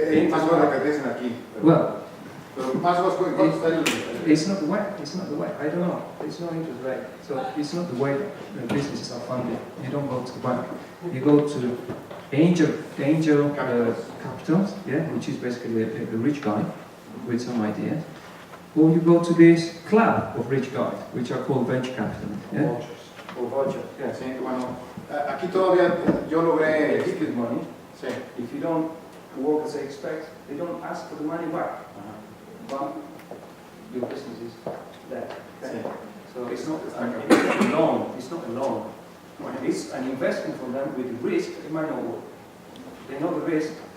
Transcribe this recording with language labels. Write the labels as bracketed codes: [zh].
[es] Más o menos lo que dicen aquí. [en] Well, [es] Pero más o menos, ¿cuánto está el...? [en] It's not the way. It's not the way. I don't know. It's no interest rate. So it's not the way that businesses are funded. You don't go to the bank. You go to angel capitals, yeah, which is basically a rich guy with some ideas. Or you go to this club of rich guys, which are called venture capital. Yeah? [es] O vouchers. Sí, bueno, aquí todavía yo logré... [en] They give you the money. [es] Sí. [en] If you don't work as they expect, they don't ask for the money back. But your business is there. Okay? [es] Sí. [en] So it's not a loan. It's not a loan. It's an investment for them with the risk. It might not work. They know the risk.